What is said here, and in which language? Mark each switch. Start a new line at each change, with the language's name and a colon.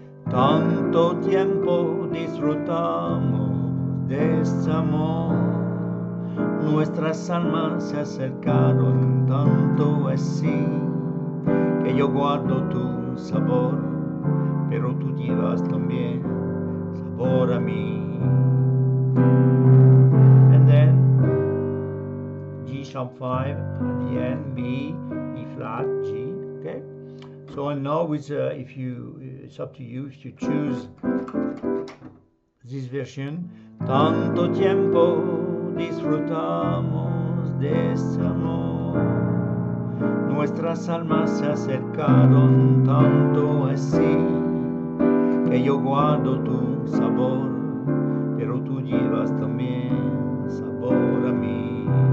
Spanish: Tanto tiempo disfrutamos de este amor, nuestras almas se acercaron tanto así, que yo guardo tu sabor, pero tú llevas también sabor a mí.
English: And then G sharp 5 at the end, B, E flat, G, okay? So and now with if you, it's up to you if you choose this version.
Spanish: Tanto tiempo disfrutamos de este amor, nuestras almas se acercaron tanto así, que yo guardo tu sabor, pero tú llevas también sabor a mí.